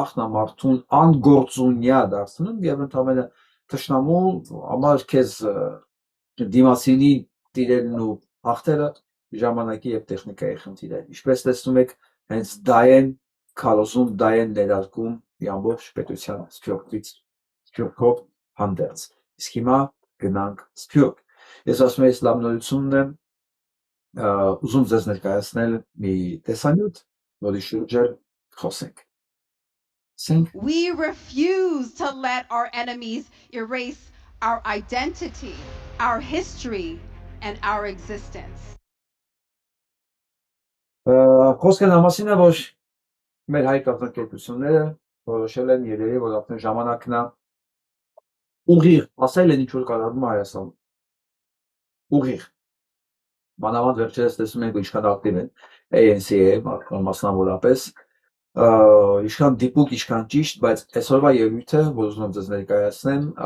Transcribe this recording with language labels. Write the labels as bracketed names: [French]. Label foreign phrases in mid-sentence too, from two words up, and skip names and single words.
[Armenian] է մարդուն անգործունյա դարձնում եւ ընդհանրապես թշնամու համար քեզ դիմացինի տիրելն ու հաղթելը ժամանակի եւ տեխնիկայի խնդիր է։ Ինչպես տեսնում եք, հենց դա են քարոզում, դա են ներարկում ամբողջ պետության Սփյուռքով հանդերձ։ Իսկ հիմա գնանք Սփյուռք։ Ես ասում եմ, լավ նորությունն է, ուզում ձեզ ներկայացնել մի տեսանյութ, որի շուրջ խոսենք։ [English] We refuse to let our enemies erase our identity, our history, and our existence. [Armenian] Խոսքը նամասին է, որ մեր հայ կազմակերպությունները որոշել են երևի, որ արդեն ժամանակն է ուղիղ, ասել են ինչ որ կատարվում է Հայաստանում։ Ուղիղ։ Մանավանդ վերջերս տեսնում ենք ինչքան ակտիվ են ANC-ը մասնավորապես, ինչքան դիպուկ, ինչքան ճիշտ, բայց այսօրվա ելույթը, որ ուզում եմ ձեզ ներկայացնեմ,